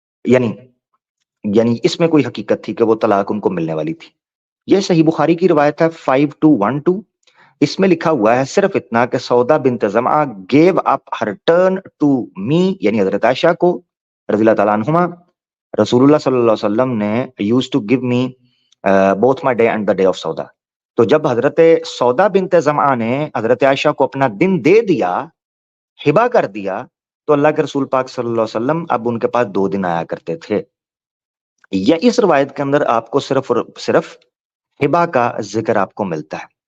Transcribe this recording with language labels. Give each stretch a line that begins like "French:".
Urdu: یعنی اس میں کوئی حقیقت تھی کہ وہ طلاق ان کو ملنے والی تھی. یہ صحیح بخاری کی روایت ہے 5212. اس میں لکھا ہوا ہے صرف اتنا کہ سودا بنت Zama
English: gave up her turn to me،
Urdu: یعنی حضرت عائشہ کو رضی اللہ تعالیٰ عنہما. رسول اللہ صلی اللہ علیہ وسلم نے
English: used to give me both my day and the day of سودا.
Urdu: تو جب حضرت سودا بنت زمعہ نے حضرت عائشہ کو اپنا دن دے دیا، ہبا کر دیا، تو اللہ کے رسول پاک صلی اللہ علیہ وسلم اب ان کے پاس 2 دن آیا کرتے تھے. یا اس روایت کے اندر آپ کو صرف ہبا کا ذکر آپ کو ملتا ہے.